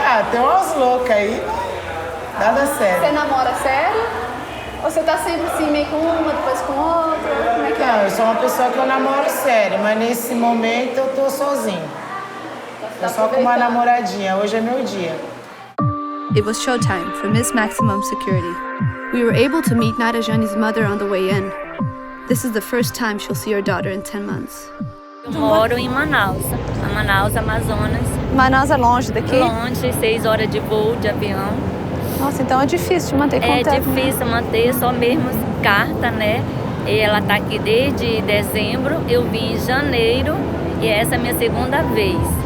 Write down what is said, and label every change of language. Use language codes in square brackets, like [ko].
[pt] Tem umas loucas aí, nada sério. Você namora sério? Ou você tá sempre assim, meio com uma, depois com outra? Como é que é? Não, eu sou uma pessoa que eu namoro sério, mas nesse momento eu tô sozinho. Tô só com uma namoradinha, hoje é meu dia. [en] It was showtime for Miss Maximum Security. We were able to meet Nada Jane's mother on the way in. This is the first time she'll see her daughter in 10 months. [pt] Eu moro em Manaus, Amazonas. Manaus é longe daqui? Longe, 6 horas de voo de avião. Nossa, então é difícil de manter contato. É difícil manter, só mesmo carta, né? E ela tá aqui desde dezembro, eu vim em janeiro e essa é a minha segunda vez.